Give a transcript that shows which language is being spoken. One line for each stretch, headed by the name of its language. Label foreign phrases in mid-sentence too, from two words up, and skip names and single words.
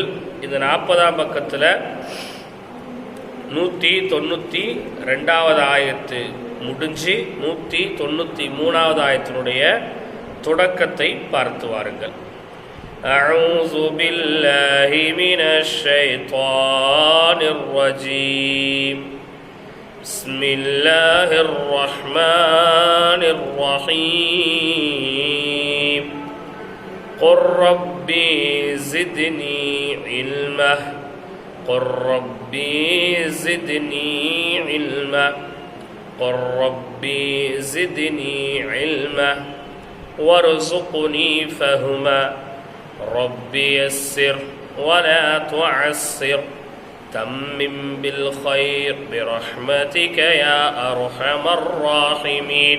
Tamil: இந்த 40ஆம் பக்கத்தில் 192வது ஆயத்து முடிஞ்சு 193வது ஆயத்தினுடைய தொடக்கத்தை பார்த்து வாருங்கள்.
Arabic: أعوذ بالله من الشيطان الرجيم. بسم الله الرحمن الرحيم. قل ربي زدني علما قل ربي زدني علما قل ربي زدني علما وارزقني فهما ربي يسر ولا تعسر تمم بالخير برحمتك يا أرحم الراحمين.